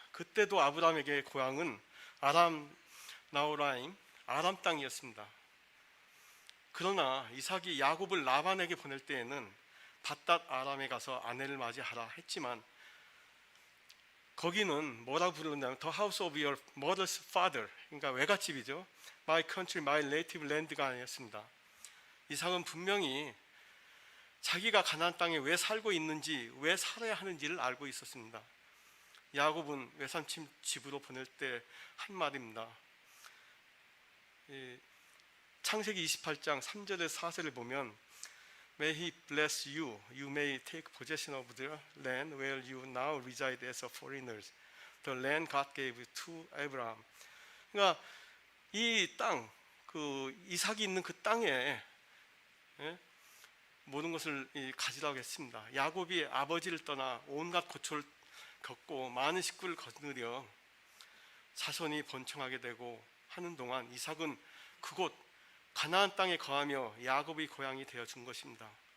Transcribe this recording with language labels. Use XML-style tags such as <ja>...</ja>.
<ko>그때도 아브라함에게 고향은 아람 나호라임, 아람 땅이었습니다. 그러나 이삭이 야곱을 라반에게 보낼 때에는 밧닷 아람에 가서 아내를 맞이하라 했지만 거기는 뭐라 부르냐면</ko> <en>The house of your mother's father,</en> <ko>그러니까 외갓집이죠.</ko> <en>My country, my native land</en> <ko>가 아니었습니다. 이삭은 분명히 자기가 가나안 땅에 왜 살고 있는지, 왜 살아야 하는지를 알고 있었습니다. 야곱은 외삼촌 집으로 보낼 때 한 말입니다. 창세기 28장 3절에서 4절을 보면</ko> <en>May he bless you. You may take possession of the land where you now reside as foreigners. The land God gave to Abraham.</en> <ko>그러니까 이 땅, 그 이삭이 있는 그 땅에 모든 것을 가지라고 했습니다. 야곱이 아버지를 떠나 온갖 고초를 겪고 많은 식구를 거느려 자손이 번창하게 되고 하는 동안 이삭은 그곳 가나안 땅에 거하며 야곱의 고향이 되어 준 것입니다.</ko>